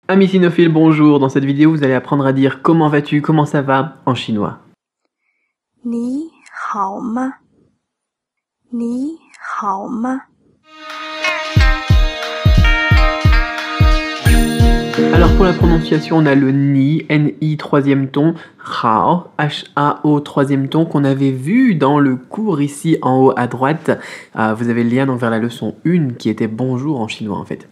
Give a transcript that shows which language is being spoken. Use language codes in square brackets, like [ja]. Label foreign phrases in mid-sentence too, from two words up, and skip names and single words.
[fr] Amis cinophiles, bonjour. Dans cette vidéo, vous allez apprendre à dire comment vas-tu, comment ça va en chinois. [zh] 你好吗？你好吗？ [fr] Alors pour la prononciation, on a le ni, ni troisième ton, hao, h-a-o troisième ton qu'on avait vu dans le cours ici en haut à droite. Vous avez le lien donc vers la leçon 1 qui était bonjour en chinois en fait.